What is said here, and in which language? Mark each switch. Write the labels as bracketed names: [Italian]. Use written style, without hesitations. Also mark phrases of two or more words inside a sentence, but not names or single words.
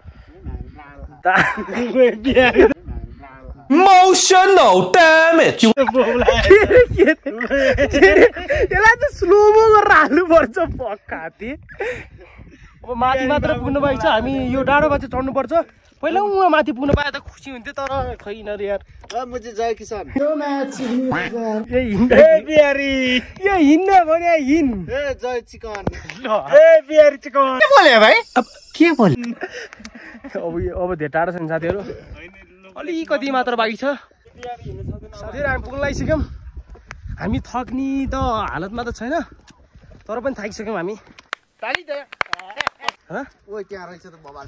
[English] Emotional damage [Nepali] यसलाई त स्लोमो गरेर हाल्नु पर्छ पक्का ती अब माथि मात्र पुग्नु बाइक छ हामी यो डाँडोमा चाहिँ चढ्नु पर्छ पहिला उहाँ माथि पुग्नु पाए त खुसी हुन्थ्यो तर खैन रे यार म चाहिँ जय किसान ए बिहारी यो हिन्न भने हिन ए जय चिकन ए बिहारी चिकन के बोले भाई अब के बोले अब धेरै टाढो छ नि साथीहरु अलिकति मात्र बाँकी छ साथीहरु हामी पुग्न लागिसक्यौं हामी थक्नी त हालतमा त छैन तर पनि थाकिसक्यौं हामी ताली त ह ओइ त्यहाँ रहेछ त बबाल